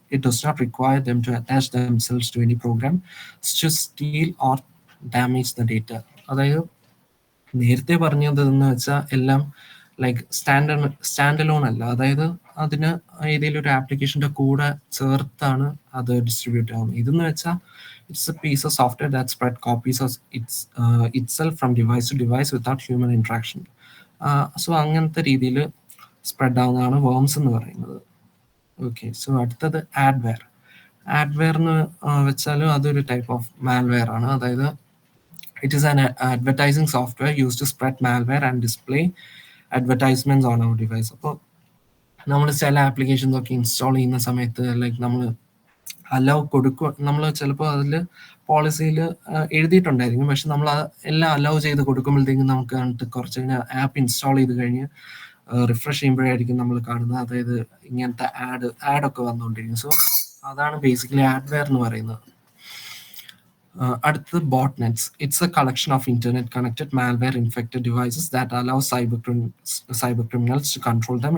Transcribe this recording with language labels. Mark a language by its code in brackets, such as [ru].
[en] It does not require them to attach themselves to any program to steal or damage the data. [ml] അതായത് നേരത്തെ പറഞ്ഞതെന്ന് വെച്ചാൽ എല്ലാം like stand alone അല്ല. അതായത് അതിന് ഏതെങ്കിലും ഒരു ആപ്ലിക്കേഷൻ്റെ കൂടെ ചേർത്താണ് അത് ഡിസ്ട്രിബ്യൂട്ട് ആവുന്നത്. ഇതെന്ന് വെച്ചാൽ [en] It's a piece of software that spread copies of itself from device to device without human interaction. [ml] So അങ്ങനത്തെ രീതിയിൽ സ്പ്രെഡ് ആവുന്നതാണ് വേംസ് എന്ന് പറയുന്നത്. ഓക്കെ, സോ അടുത്തത് ആഡ്വെയർ എന്ന് വെച്ചാലും അതൊരു ടൈപ്പ് ഓഫ് മാൽവെയർ ആണ്. അതായത് [en] It is an advertising software use to spread malware and display advertisements on our device. [ml] അപ്പോൾ നമ്മൾ ചില ആപ്ലിക്കേഷൻസ് ഒക്കെ ഇൻസ്റ്റാൾ ചെയ്യുന്ന സമയത്ത് ലൈക്ക് നമ്മൾ അലോ കൊടുക്കുക, നമ്മൾ ചിലപ്പോൾ അതിൽ പോളിസിയിൽ എഴുതിയിട്ടുണ്ടായിരിക്കും, പക്ഷെ നമ്മൾ എല്ലാം അലോ ചെയ്ത് കൊടുക്കുമ്പോഴത്തേക്കും നമുക്ക് കണ്ടിട്ട് കുറച്ച് കഴിഞ്ഞാൽ ആപ്പ് ഇൻസ്റ്റാൾ ചെയ്ത് കഴിഞ്ഞ് റിഫ്രഷ് ചെയ്യുമ്പോഴായിരിക്കും നമ്മൾ കാണുന്നത് അതായത് ഇങ്ങനത്തെ ആഡൊക്കെ വന്നുകൊണ്ടിരിക്കും. സോ അതാണ് ബേസിക്കലി ആഡ്വെയർ എന്ന് പറയുന്നത്. അടുത്തത് botnets. [en] It's a collection of internet-connected malware-infected devices that allow cybercriminals to control them.